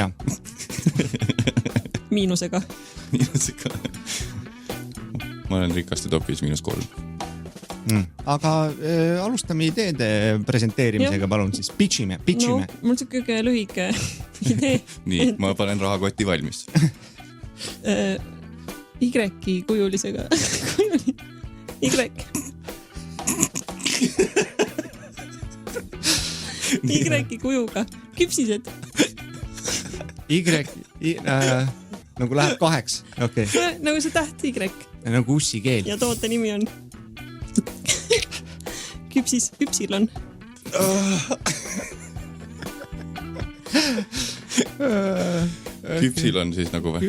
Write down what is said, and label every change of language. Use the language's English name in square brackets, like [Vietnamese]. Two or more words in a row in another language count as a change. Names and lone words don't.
[Estonian] Miinusega. Ma olen Rikaste topis -3. Aga alustame ideede presenteerimisega, palun siis. Pitchime. No, mul on kõige lühike idee. Nii, ma panen rahakoti valmis. Y kujulisega. Y kujuga. Küpsised. Nagu läheb 2. Okay. Nagu see täht Y. Nagu ussi keel. Ja toote nimi on Küpsilon. Küpsilon siis nagu või?